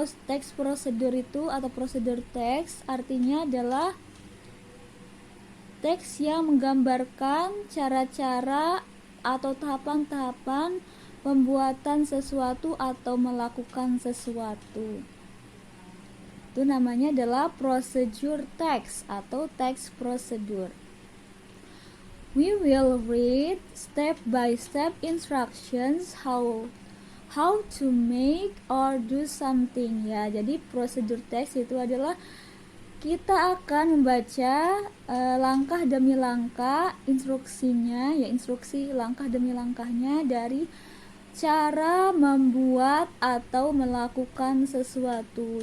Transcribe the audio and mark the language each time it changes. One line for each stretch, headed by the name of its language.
Indonesian: Teks prosedur itu atau prosedur teks artinya adalah teks yang menggambarkan cara-cara atau tahapan-tahapan pembuatan sesuatu atau melakukan sesuatu. Itu namanya adalah procedure text atau teks prosedur.
English: We will read step by step instructions how to make or do something ya.
Indonesian: Jadi prosedur teks itu adalah kita akan membaca langkah demi langkah instruksinya ya, instruksi langkah demi langkahnya dari cara membuat atau melakukan sesuatu.